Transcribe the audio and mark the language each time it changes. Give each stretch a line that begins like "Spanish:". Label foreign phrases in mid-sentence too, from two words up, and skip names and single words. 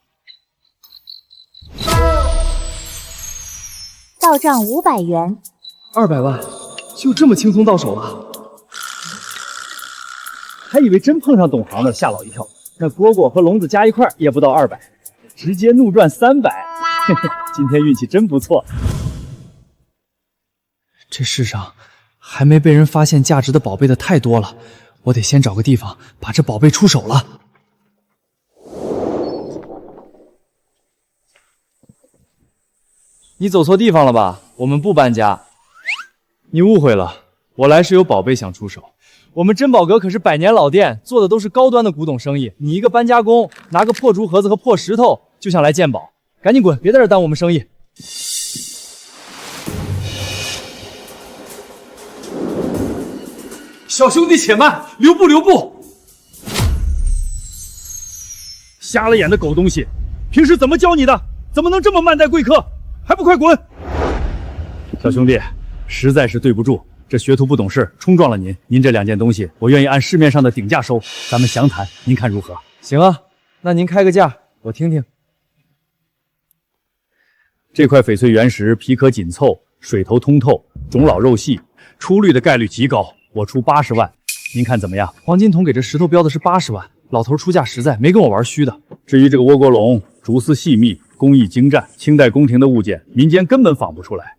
Chinese: 到賬500元。 200萬，就這麼輕鬆到手了？還以為真碰上懂行的，嚇老一跳。那蝈蝈和籠子加一塊也不到200，直接怒賺300。嘿嘿，今天運氣真不錯。這世上還沒被人發現價值的寶貝的太多了，我得先找個地方把這寶貝出手了。你走錯地方了吧？我們不搬家。你誤會了，我來是有寶貝想出手。我們珍寶閣可是100年老店，做的都是高端的古董生意。你一個搬家工，拿個破竹盒子和破石頭就想來鑑寶，趕緊滾，別在這耽誤我們生意。小兄弟且慢，留步留步！瞎了眼的狗東西，平時怎麼教你的？怎麼能這麼慢待貴客？還不快滾！小兄弟，實在是對不住。這學徒不懂事，衝撞了您。您這2件東西，我願意按市面上的頂價收，咱們詳談，您看如何？行啊，那您開個價，我聽聽。這塊翡翠原石皮殼緊湊，水頭通透，種老肉細，出綠的概率極高。我出80萬，您看怎麼樣？黄金筒給这石头標的是80万，老頭出價實在，沒跟我玩虛的。至於這個倭國龍，竹絲細密，工藝精湛，清代宮廷的物件，民間根本仿不出來。